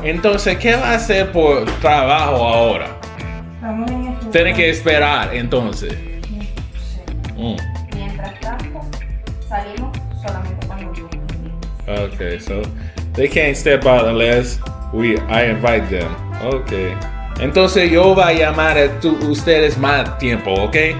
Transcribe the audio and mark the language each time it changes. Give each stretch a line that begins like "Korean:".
Spanish: Entonces, ¿qué va a hacer por trabajo ahora? Estamos en eso. Tiene que esperar, entonces. Mientras tanto, salimos solamente cuando yo.
English: Okay, so they can't step out unless I invite them. Okay.
Spanish: Entonces yo voy a llamar a ustedes más tiempo, ¿ok?